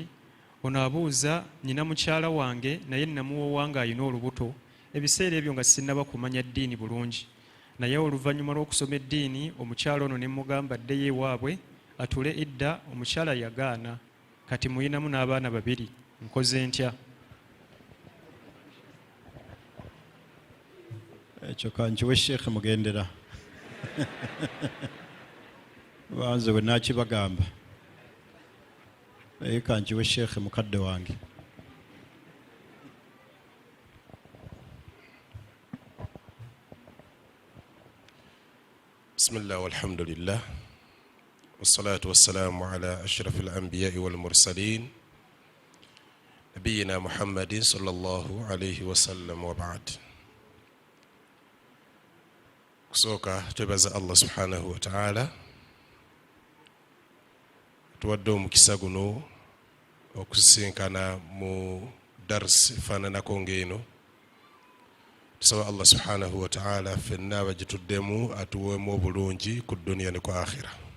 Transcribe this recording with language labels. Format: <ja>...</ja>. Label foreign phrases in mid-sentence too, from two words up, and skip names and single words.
<lg>Ono abuuza, nina mukyala wange naye namuwoowa ng'alina olubuto, ebiseera ebyo nga sinnaba kumanya ddiini bulungi, naye oluvannyuma lw'okusoma eddiini omukyala ono ne mugamba addeyo ewaabwe atule idda, omukyala yagaana, kati muyinamu n'abaana 2, nkoze ntya? Ekyo kankiwe Sheikh Mugendera banze bwe nakibagamba, naye kankiwe Sheikh mukadde wange.</lg> <ar>بسم الله والحمد لله والصلاة والسلام على أشرف الأنبياء والمرسلين نبينا محمد صلى الله عليه وسلم وبعد.</ar> <lg>Kusooka twebaza Allah</lg> <ar>سبحانه وتعالى</ar> <lg>tuwadde omukisa guno okusisinkana mu dars faananako ng'eno. Tusaba Allah</lg> <ar>سبحانه وتعالى</ar> <lg>ffenna abagituddemu atuweemu obulungi ku dduniya ne ku akhira.</lg>